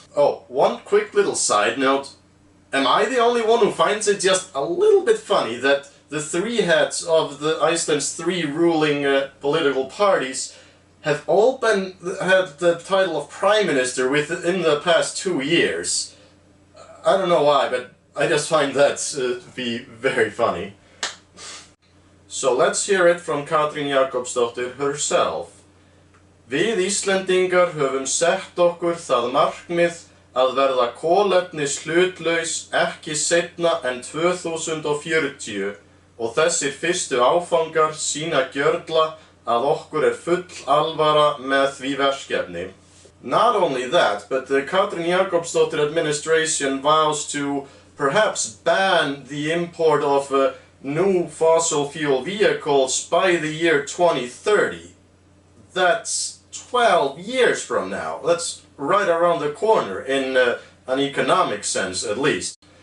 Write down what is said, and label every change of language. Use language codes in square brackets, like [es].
[en] Oh, one quick little side note. Am I the only one who finds it just a little bit funny that the three heads of Iceland's three ruling political parties have all had the title of Prime Minister within the past 2 years? I don't know why, but I just find that to be very funny. So let's hear it from Katrín Jakobsdóttir herself. [is] Við Íslendingar höfum sett okkur það markmið að verða kolefnishlutlaus ekki seinna en 2040 og þessir fyrstu áfangar sýna gjörla að okkur full alvara með því verkefni. [en] Not only that, but the Katrín Jakobsdóttir administration vows to perhaps ban the import of new fossil fuel vehicles by the year 2030. That's 12 years from now. That's right around the corner in an economic sense, at least.